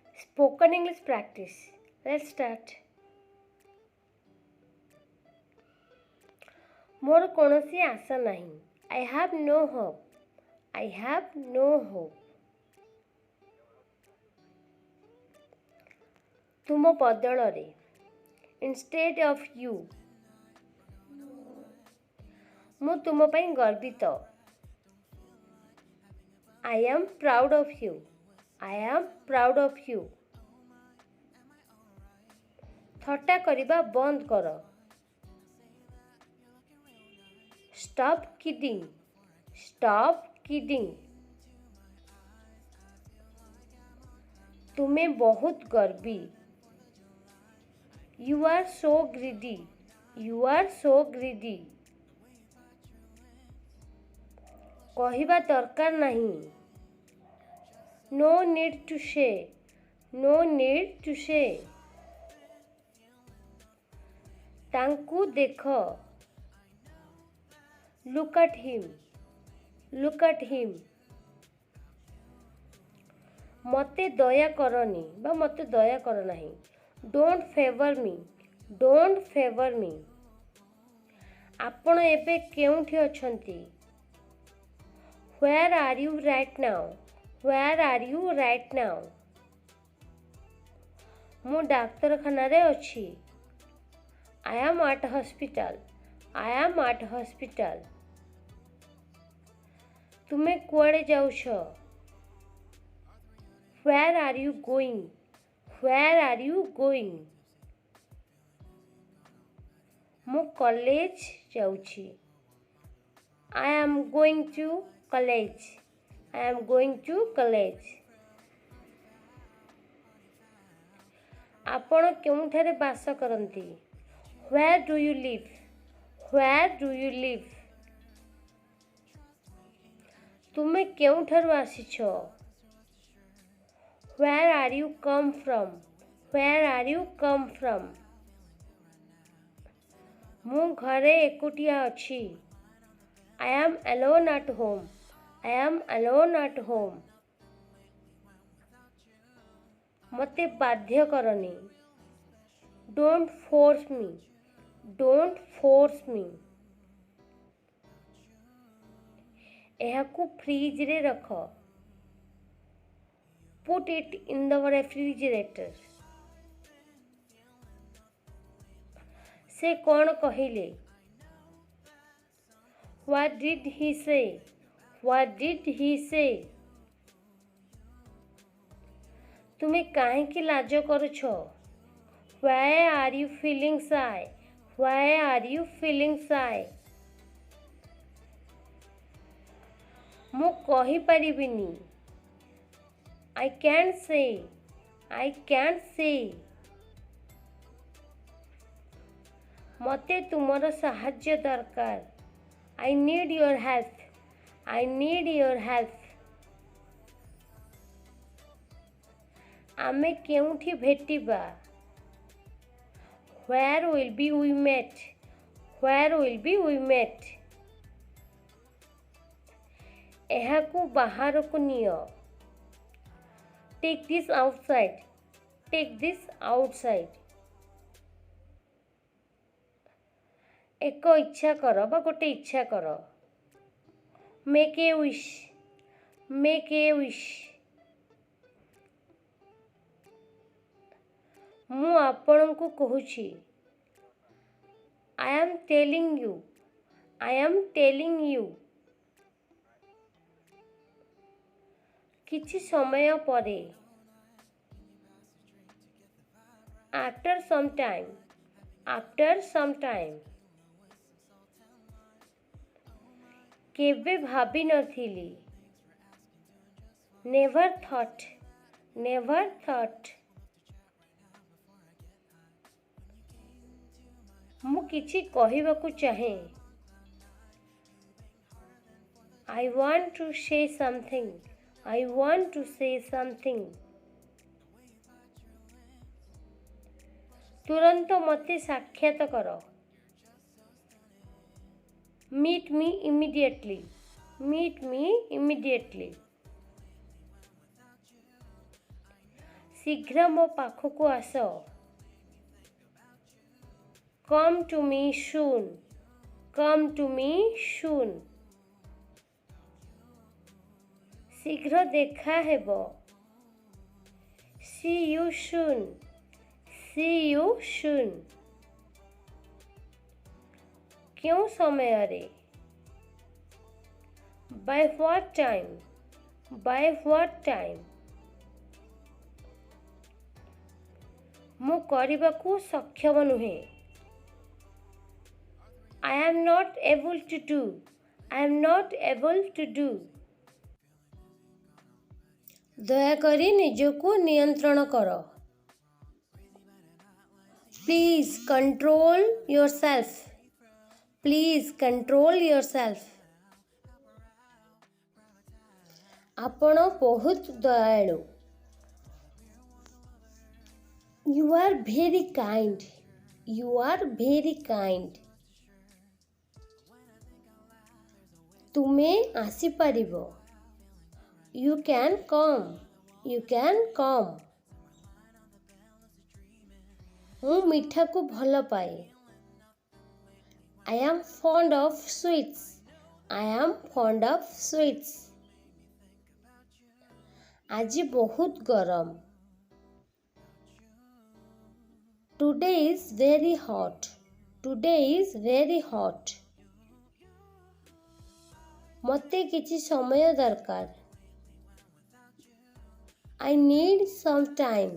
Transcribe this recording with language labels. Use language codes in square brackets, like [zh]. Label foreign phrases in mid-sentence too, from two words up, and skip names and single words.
[en] Spoken English practice. Let's start. [or] ମୋର କୌଣସି ଆଶା ନାହିଁ. [en] I have no hope. I have no hope. [or] ତୁମ ବଦଳରେ. [en] Instead of you. [or] ମୁଁ ତୁମ ପାଇଁ ଗର୍ବିତ. [en] I am proud of you. I am proud of you. [or] ଥଟ୍ଟା କରିବା ବନ୍ଦ କର. [en] Stop kidding. Stop kidding. [or] ତୁମେ ବହୁତ ଗର୍ବୀ. [en] You are so greedy. You are so greedy. [or] କହିବା ଦରକାର ନାହିଁ. [en] No need to say. No need to say. [or] ତାଙ୍କୁ ଦେଖ. [en] Look at him. Look at him. [or] ମୋତେ ଦୟା କରନି ବା ମୋତେ ଦୟା କର ନାହିଁ. [en] Don't favor me. Don't favor me. [or] ଆପଣ ଏବେ କେଉଁଠି ଅଛନ୍ତି? [en] Where are you right now? Where are you right now? [or] ମୁଁ ଡାକ୍ତରଖାନାରେ ଅଛି. [en] I am at hospital. I am at hospital. [or] ତୁମେ କୁଆଡ଼େ ଯାଉଛ? [en] Where are you going? Where are you going? [or] ମୁଁ କଲେଜ ଯାଉଛି. [en] I am going to college. I am going to college. [or] ଆପଣ କେଉଁଠାରେ ବାସ କରନ୍ତି? [en] Where do you live? Where do you live? [or] ତୁମେ କେଉଁଠାରୁ ଆସିଛ? [en] Where are you come from? Where are you come from? [or] ମୁଁ ଘରେ ଏକୁଟିଆ ଅଛି. [en] I am alone at home. I am alone at home. [or] ମୋତେ ବାଧ୍ୟ କରନି. [en] Don't force me. Don't force me. [or] ଏହାକୁ ଫ୍ରିଜରେ ରଖ. [en] Put it in the refrigerator. [or] ସେ କ'ଣ କହିଲେ? [en] What did he say? What did he say? [or] ତୁମେ କାହିଁକି ଲାଜ କରୁଛ? [en] Why are you feeling shy? Why are you feeling shy? [or] ମୁଁ କହିପାରିବିନି. [en] I can't say. I can't say. [or] ମୋତେ ତୁମର ସାହାଯ୍ୟ ଦରକାର. [en] I need your help. I need your help. [or] ଆମେ କେଉଁଠି ଭେଟିବା? [en] Where will be we met? Where will be we met? [or] ଏହାକୁ ବାହାରକୁ ନିଅ. [en] Take this outside. Take this outside. [or] ଏକ ଇଚ୍ଛା କର ବା ଗୋଟେ ଇଚ୍ଛା କର. [en] Make a wish. Make a wish. [or] ମୁଁ ଆପଣଙ୍କୁ କହୁଛି. [en] I am telling you. I am telling you. [or] କିଛି ସମୟ ପରେ. [en] After some time. After some time. [or] କେବେ ଭାବି ନଥିଲି. [en] Never thought. Never thought. [or] ମୁଁ କିଛି କହିବାକୁ ଚାହେଁ. [en] I want to say something. I want to say something. [or] ତୁରନ୍ତ ମୋତେ ସାକ୍ଷାତ କର. [en] Meet me immediately. Meet me immediately. [or] ଶୀଘ୍ର ମୋ ପାଖକୁ ଆସ। [en] Come to me soon. Come to me soon. [or] ଶୀଘ୍ର ଦେଖା ହେବ। [en] See you soon. See you soon. [or] କେଉଁ ସମୟରେ? [en] By what time? By what time? [or] ମୁଁ କରିବାକୁ ସକ୍ଷମ ନୁହେଁ। [en] I am not able to do. I am not able to do. [or] ଦୟାକରି ନିଜକୁ ନିୟନ୍ତ୍ରଣ କର। [en] Please control yourself. Please control yourself. [or] ଆପଣ ବହୁତ ଦୟାଳୁ। [en] You are very kind. You are very kind. [or] ତୁମେ ଆସିପାରିବ। [en] You can come. You can come. [or] ମୁଁ ମିଠାକୁ ଭଲ ପାଏ। [en] I am fond of sweets. I am fond of sweets. [or] ଆଜି ବହୁତ ଗରମ। [en] Today is very hot. Today is very hot. [or] ମୋତେ କିଛି ସମୟ ଦରକାର। [en] I need some time.